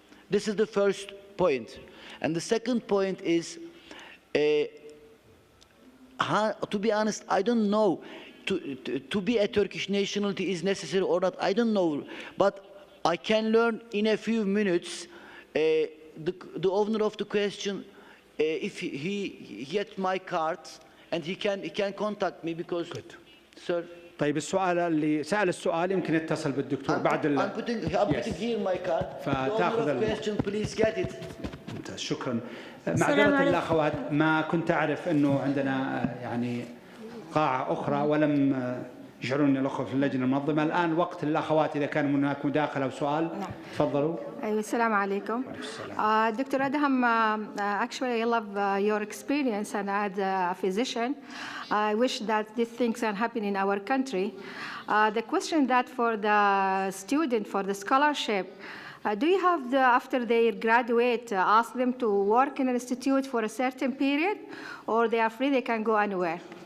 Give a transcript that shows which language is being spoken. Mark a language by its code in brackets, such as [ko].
[en] This is the first point. And the second point is, to be honest, I don't know to be a Turkish nationality is necessary or not. I don't know, but I can learn in a few minutes. The owner of the question, if he gets my card, and he can contact me because, sir. [ar] طيب السؤال اللي سأل السؤال يمكن يتصل بالدكتور بعد [en] I'm putting here my card. [ar] فتاخذ [en] question, please get it. [ar] ممتاز، شكرا. معذرة الأخوات، ما كنت أعرف أنه عندنا يعني قاعة أخرى ولم يشعرون الأخوة في اللجنة المنظمة. الآن وقت للأخوات إذا كان هناك مداخلة أو سؤال. تفضلوا. أيوة، السلام عليكم. Dr. [en] Adham, actually I love your experience, and as a physician, I wish that these things can happen in our country. The question that for the student, for the scholarship, do you have, after they graduate, ask them to work in an institute for a certain period, or they are free, they can go anywhere?